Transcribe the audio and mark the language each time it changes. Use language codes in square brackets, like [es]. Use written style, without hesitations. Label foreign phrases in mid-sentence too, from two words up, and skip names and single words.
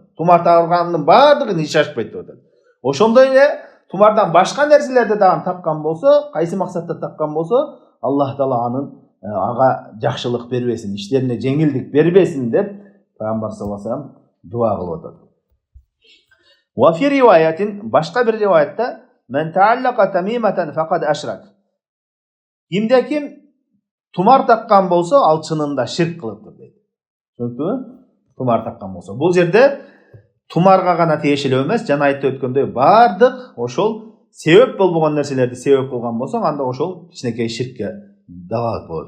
[ky] Тумар тагылгандын баардыгын иш ашпайт деп атат. Ошондой эле тумардан башка нерселерди дагы таккан болсо, кайсы максатта таккан болсо, Аллах Таала анын ага жакшылык бербесин, иштерине жеңилдик бербесин деп Пайгамбар [ar] صلى الله عليه وسلم [ky] дуа кылып атат. [ar] وفي رواية, [ky] башка бир риwayatта, [ar] "من تعلق تميمة فقد أشرك." [ky] Кимде-ким тумар таккан болсо, ал чынында ширк кылыптыр дейт. Түшүнүктүбү? Тумар таккан болсо. Бул жерде тумарга гана тиешелүү эмес, жана айтып өткөндөй бардык ошол себеп болбогон нерселерди себеп кылган болсоң, анда ошол кичинекей ширкке далалат болот.